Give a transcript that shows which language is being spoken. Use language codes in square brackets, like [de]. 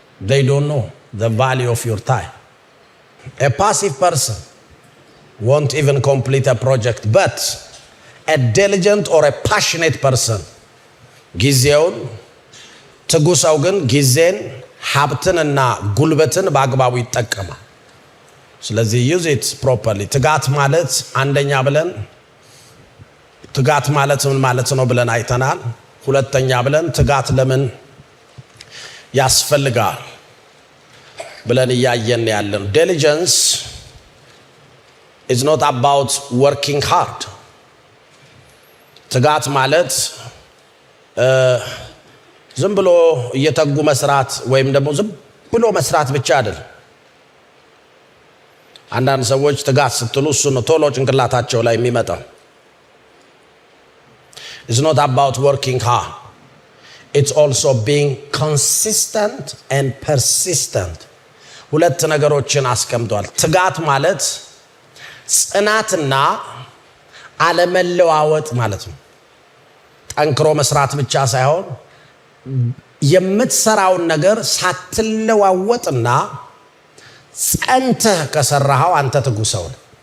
[en] they don't know the value of your time። a passive person won't even complete a project, but a diligent or a passionate person [am] ጊዜውን ትጉ ሰው ግን ጊዜን ሀብትንና ጉልበትን በአግባቡ ይጠቀማል። ስለዚህ [en] use it properly። [am] ትጋት ማለት አንደኛ ብለን ትጋት ማለት ምን ማለት ነው ብለን አይተናል። ሁለተኛ ብለን ትጋት ለምን ያስፈልጋል ብለን እያየን ያለን። [en] diligence is not about working hard. [am] ትጋት ማለት ዝም ብሎ እየተጉ መስራት ወይም ደግሞ ዝም ብሎ መስራት ብቻ አይደለም። አንዳንድ ሰዎች ትጋት ስትሉ እሱ ነው ቶሎ ጭንቅላታቸው ላይ የሚመጣው። [en] It's not about working hard. It's also being consistent and persistent. [am] ሁለት ነገሮችን አስቀምጧል። ትጋት ማለት ጽናትና አለመለዋወጥ ማለት ነው። ጠንክሮ መስራት ብቻ ሳይሆን የምትሰራውን ነገር ሳትለዋወጥና ጸንተህ ከሰራኸው አንተ ትጉ ሰው ነህ